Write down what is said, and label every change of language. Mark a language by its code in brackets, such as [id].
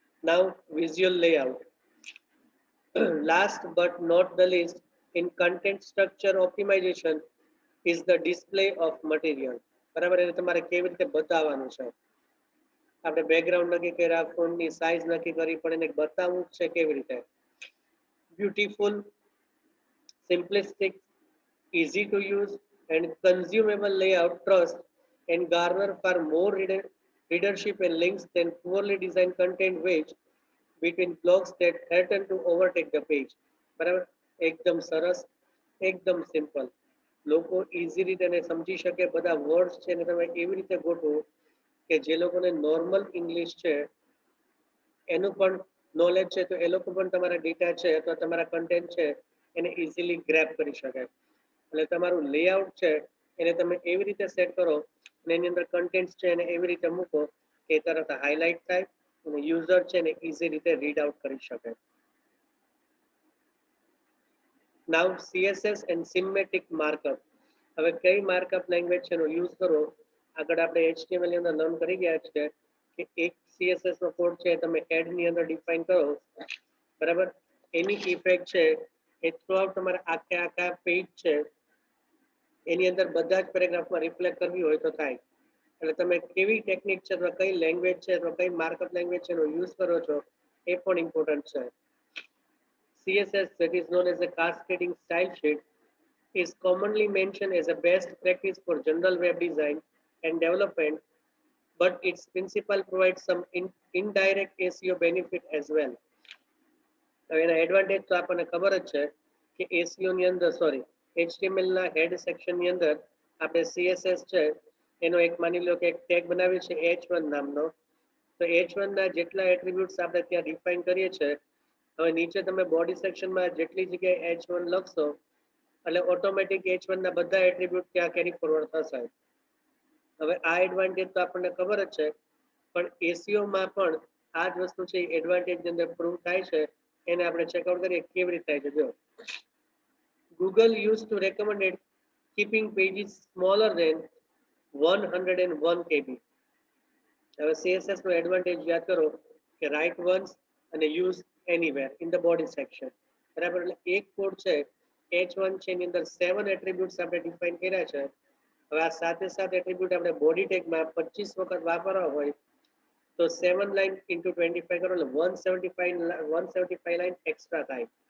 [en] Now visual layout. Last but not the least, in content structure optimization is the display of material. [gu] બરાબર, એટલે તમારે કેવી રીતે બતાવવાનું છે. આપણે બેકગ્રાઉન્ડ નક્કી કર્યા, ફોન્ટની સાઇઝ નક્કી કરી, પણ એને બતાવવું છે કેવી રીતે. [en] Beautiful, simplistic, easy to use and consumable layout trust and garner far more readership and links than poorly designed content which between blogs that threaten to overtake the page. [gu] બરાબર, એકદમ સરસ, એકદમ સિમ્પલ, લોકો ઇઝી રીતે એને સમજી શકે. બધા વર્ડ્સ છે ને તમે એવી રીતે ગોઠવો કે જે લોકોને નોર્મલ ઇંગ્લિશ છે એનું પણ નોલેજ છે તો એ લોકો પણ તમારા ડેટા છે અથવા તમારા કન્ટેન્ટ છે એને ઇઝીલી ગ્રેપ કરી શકે. એટલે તમારું લેઆઉટ છે એને તમે એવી રીતે સેટ કરો અને એની અંદર કન્ટેન્ટ છે એને એવી રીતે મૂકો કે તરત હાઇલાઇટ થાય અને યુઝર છે ને ઇઝી રીતે રીડ આઉટ કરી શકે. [en] Now CSS and semantic markup. [gu] હવે કઈ માર્કઅપ લેંગ્વેજ છે એનો યુઝ કરો. આગળ આપણે HTML ની અંદર લર્ન કરી ગયા છે કે એક CSS નો કોડ છે તમે હેડ ની અંદર ડિફાઇન કરો, બરાબર, એની ઇફેક્ટ છે એ થ્રુઆઉટ તમારા આખા પેજ છે એની અંદર બધા જ પેરેગ્રાફમાં રિફ્લેક્ટ કરવી હોય તો થાય. એટલે તમે કેવી ટેકનિક છે અથવા કઈ લેંગ્વેજ છે અથવા કઈ માર્કઅપ લેંગ્વેજ છે એનો યુઝ કરો છો એ પણ ઇમ્પોર્ટન્ટ છે. [en] CSS, that is known as a cascading style sheet, is commonly mentioned as a best practice for general web design and development, but its principle provides some indirect SEO benefit as well. [gu] હવે એના advantage તો આપણને ખબર જ છે કે SEO ની અંદર HTML ના હેડ સેક્શન ની અંદર આપણે CSS છે એનો એક માની લો કે એક ટેગ બનાવ્યો છે H1 નામનો. તો H1 ના જેટલા એટ્રીબ્યુટ્સ આપણે ત્યાં ડિફાઇન કરીએ છીએ, હવે નીચે તમે બોડી સેક્શનમાં જેટલી જગ્યાએ H1 લખશો એટલે ઓટોમેટિક H1 ના બધા એટ્રીબ્યુટ ત્યાં કેરી ફોરવર્ડ થશે. હવે આ એડવાન્ટેજ તો આપણને ખબર જ છે, પણ એસીઓ માં પણ આ જ વસ્તુ છે એડવાન્ટેજ ની અંદર પ્રૂવ થાય છે. એને આપણે ચેકઆઉટ કરીએ કેવી રીતે થાય છે. [en] જો Google used to recommend keeping pages smaller than 101 KB. [gu] હવે CSS નો એડવાન્ટેજ યાદ કરો કે [en] write once [gu] અને [en] Use anywhere in the body section. [gu] બરાબર, એટલે એક કોડ છે H1 છે એની અંદર 7 એટ્રીબ્યુટ્સ આપણે ડિફાઇન કર્યા છે. હવે આ સાથે એટ્રીબ્યુટ આપણે બોડી ટેગમાં 25 વખત વાપરવા હોય તો 7 લાઇન ઇન્ટુ 25 કરો એટલે 175 લાઇન એક્સ્ટ્રા થાય.